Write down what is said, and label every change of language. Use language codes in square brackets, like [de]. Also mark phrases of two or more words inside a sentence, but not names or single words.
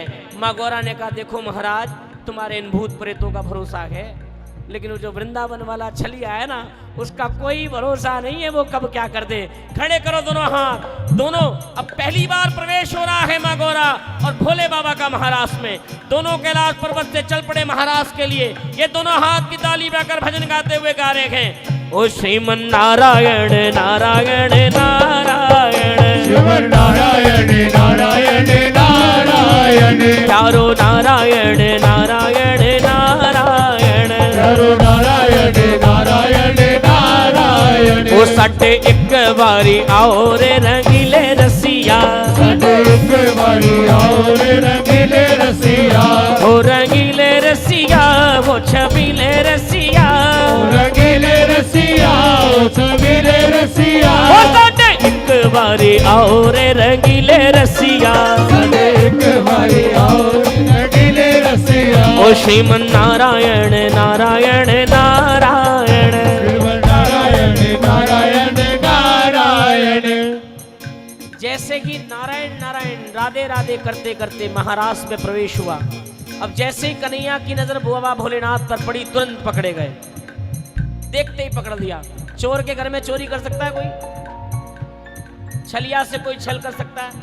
[hi] माँ गौरा ने कहा, देखो महाराज तुम्हारे इन भूत प्रेतों का भरोसा है, लेकिन वो जो वृंदावन वाला छलिया है ना, उसका कोई भरोसा नहीं है, वो कब क्या कर दे। खड़े करो दोनों हाथ। दोनों अब पहली बार प्रवेश हो रहा है माँ गौरा और भोले बाबा का महाराष्ट्र में। दोनों कैलाश पर्वत से चल पड़े महाराष्ट्र के लिए। ये दोनों हाथ की ताली बजाकर भजन गाते हुए गा रहे हैं, ओ श्रीमन नारायण नारायण नारायण, श्रीमन नारायण नारायण नारायण, चारो नारायण नारायण नारायण, चारो नारायण नारायण नारायण। ओ साढ़े एक बारी आओ रे रंगीले रसिया, साढ़े एक बारी आओ रे रंगीले रसिया, ओ रंगीले रसिया वो छबीले रसिया, ओ रंगीले रसिया ओ छबीले रसिया। ओ साढ़े एक बारी आओ रे रंगीले रसिया, साढ़े एक बारी आओ रे रंगीले रसिया। ओ श्रीमन नारायण नारायण नारायण, श्रीमन नारायण नारायण नारायण। जैसे ही नारायण नारायण राधे राधे करते करते महाराष्ट्र में प्रवेश हुआ। अब जैसे ही कन्हैया की नजर बाबा भोलेनाथ पर पड़ी, तुरंत पकड़े गए। देखते ही पकड़ लिया। चोर के घर में चोरी कर सकता है कोई? छलिया से कोई छल कर सकता है?